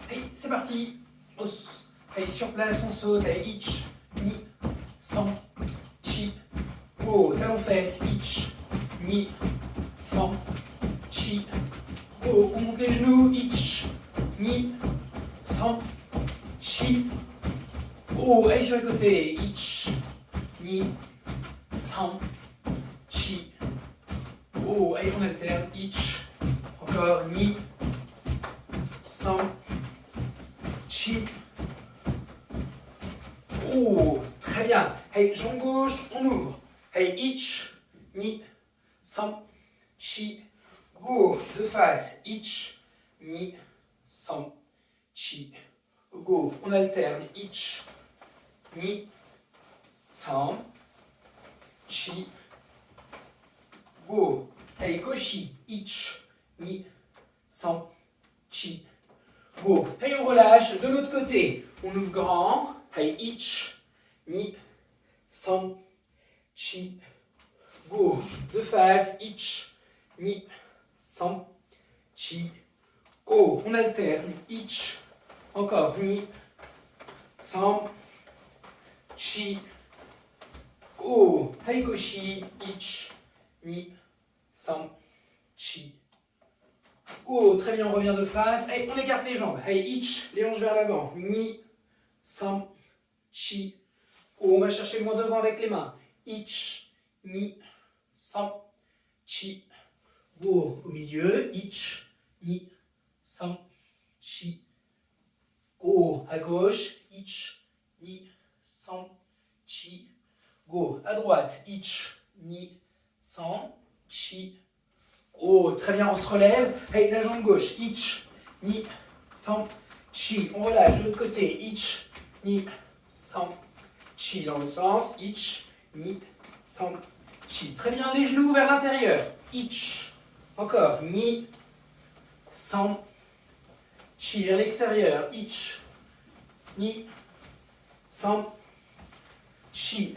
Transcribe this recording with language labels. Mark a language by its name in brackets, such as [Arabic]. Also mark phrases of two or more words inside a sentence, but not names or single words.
[French] c'est parti. Os. Hey, sur place, on saute. [Japanese] Hey, 一、二、三、四. Go. [French] Talon fesse. [Japanese] 一、二、三, chi. Go. [French] On monte les genoux. [Japanese] 一、二、三, chi. Go. [French] Hey, sur le côté. [Japanese] 一、二、三, chi. Go. [French] Hey, on alterne. Ich. Encore. [Japanese] 二、三、四. [French] Oh, très bien. Hey, jambe gauche, on ouvre. [Japanese] Hey, 一、二、三, chi. Go. [French] De face. [Japanese] 一、二、三、四. Go. [French] On alterne. [Japanese] 一、二、三、四. Go. Hey, 腰。一、二、三, chi. Go. [French] Hey, on relâche. De l'autre côté, on ouvre grand. [Japanese] Hey, 一、二、三, chi. Go. [French] De face. [Japanese] 一、二、三、四. Go. [French] On alterne. Ich. Encore. [Japanese] 二、三、四. Go. Hey, 腰。一、二、三, chi. Go. [French] Très bien, on revient de face. Hey, on écarte les jambes. [Japanese] Hey, ich. [French] Les hanches vers l'avant. [Japanese] 二、三, chi. Go. [French] On va chercher le moins devant avec les mains. [Japanese] 一、二、三, chi. Go. [French] Au milieu. [Japanese] 一、二、三, chi. Go. [French] À gauche. [Japanese] 一、二、三, chi. Go. [French] À droite. [Japanese] 一、二、三, chi. Go. [French] Très bien, on se relève. Hey, la jambe gauche. [Japanese] 一、二、三, chi. [French] On relâche de l'autre côté. [Japanese] 一、二、三, [French] chi. Dans l'autre sens. [Japanese] 一、二、三, chi. [French] Très bien, les genoux vers l'intérieur. Ich. Encore. [Japanese] 二、三、四. [French] Vers l'extérieur. [Japanese] 一、二、三, chi.